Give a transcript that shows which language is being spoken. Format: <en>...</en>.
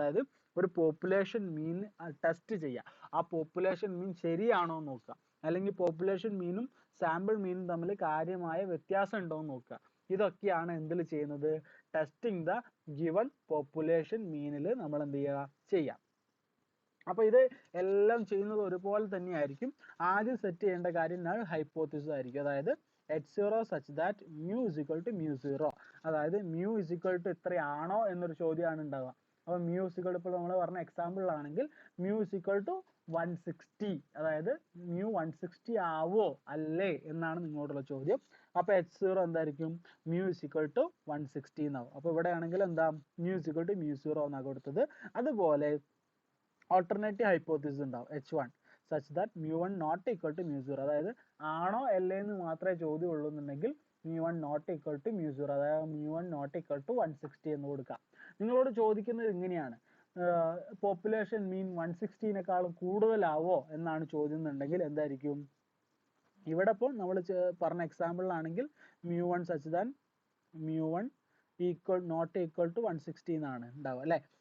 <ml>അതായത് ഒരു പോപ്പുലേഷൻ മീൻ ടെസ്റ്റ് ചെയ്യുക, ആ പോപ്പുലേഷൻ മീൻ ശരിയാണോ എന്ന് നോക്കുക, അല്ലെങ്കിൽ പോപ്പുലേഷൻ മീനും സാമ്പിൾ മീനും തമ്മിൽ കാര്യമായ വ്യത്യാസം ഉണ്ടോ എന്ന് നോക്കുക. ഇതൊക്കെയാണ് എന്തിൽ ചെയ്യുന്നത്,</ml> <en>testing the given population മീനിൽ</en> <ml>നമ്മൾ എന്ത് ചെയ്യാം. അപ്പോൾ ഇത് എല്ലാം ചെയ്യുന്നത് ഒരുപോലെ തന്നെയായിരിക്കും. ആദ്യം സെറ്റ് ചെയ്യേണ്ട കാര്യം നൾ ഹൈപ്പോത്തിസിസ് ആയിരിക്കും.</ml> <en>അതായത് h0 such that mu is equal to mu0.</en> <ml>അതായത്</ml> <en>mu is equal to</en> <ml>ഇത്രയാണോ എന്നൊരു ചോദ്യമാണ് ഉണ്ടാവുക. അപ്പോൾ</ml> <en>mu is equal to,</en> <ml>ഇപ്പോൾ നമ്മൾ പറഞ്ഞ എക്സാമ്പിളിലാണെങ്കിൽ</ml> <en>mu is equal to 160,</en> <ml>അതായത് mu 160 ആവോ അല്ലേ എന്നാണ് നിങ്ങളോടുള്ള ചോദ്യം. അപ്പോൾ h0 എന്തായിരിക്കും,</ml> <en>mu is equal to 160</en> <ml>എന്നാവും. അപ്പോൾ ഇവിടെ ആണെങ്കിൽ എന്താ,</ml> <en>mu is equal to mu0</en> <ml>എന്നാണ് കൊടുത്തത്. അതുപോലെ ഓൾട്ടർനേറ്റീവ് ഹൈപ്പോത്തിസിസ് ഉണ്ടാവും</ml> <en>h1 such that mu1 not equal to mu0.</en> <ml>അതായത് ആണോ അല്ലേ എന്ന് മാത്രമേ ചോദ്യം ഉള്ളൂ എന്നുണ്ടെങ്കിൽ</ml> <en>mu1 not equal to mu0,</en> <ml>അതായത്</ml> <en>mu1 not equal to 160</en> <ml>എന്ന് കൊടുക്കാം. നിങ്ങളോട് ചോദിക്കുന്നത് ഇങ്ങനെയാണ്, പോപ്പുലേഷൻ മീൻ 160നേക്കാളും കൂടുതലാവോ എന്നാണ് ചോദ്യം എന്നുണ്ടെങ്കിൽ എന്തായിരിക്കും, ഇവിടെ ഇപ്പോൾ നമ്മൾ പറഞ്ഞ എക്സാമ്പിളിലാണെങ്കിൽ</ml> <en>mu1 such that mu1 not equal to 160</en> <ml>എന്നാണ് ഉണ്ടാവുക അല്ലേ.</ml>